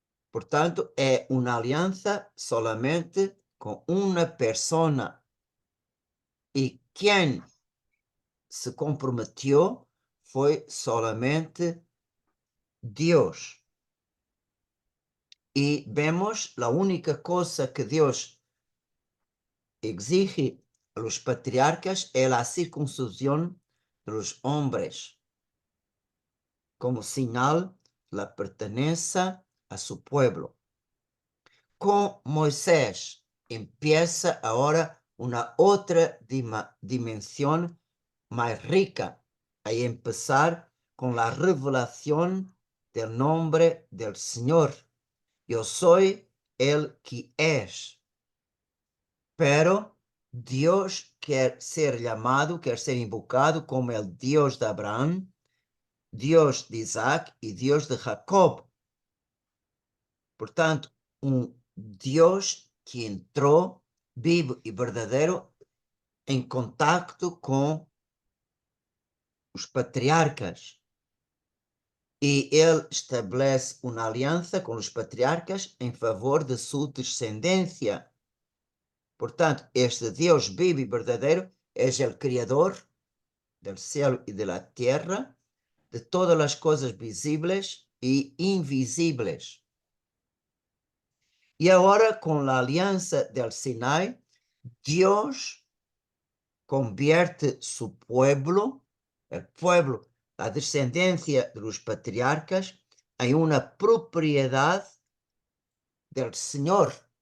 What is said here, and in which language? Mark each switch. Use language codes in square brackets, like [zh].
[pt] Portanto, é uma aliança solamente com uma persona. E quem se comprometeu foi solamente Deus. [es] Y vemos la única cosa que Dios exige a los patriarcas es la circuncisión de los hombres, como señal de la pertenencia a su pueblo. Con Moisés empieza ahora una otra dimensión más rica, a empezar con la revelación del nombre del Señor. Yo soy el que es. Pero Dios quer ser llamado, quer ser invocado como el Dios de Abraham, Dios de Isaac y Dios de Jacob. Portanto, un Dios que entró vivo y verdadero en contacto con os patriarcas. [pt] E ele estabelece uma aliança com os patriarcas em favor de sua descendência. Portanto, este Deus vivo e verdadeiro é o Criador, [es] del cielo y de la tierra, de todas las cosas visibles y invisibles. Y ahora con la alianza del Sinai, Dios convierte su pueblo, el pueblo, la descendencia de los patriarcas, en una propiedad del Señor.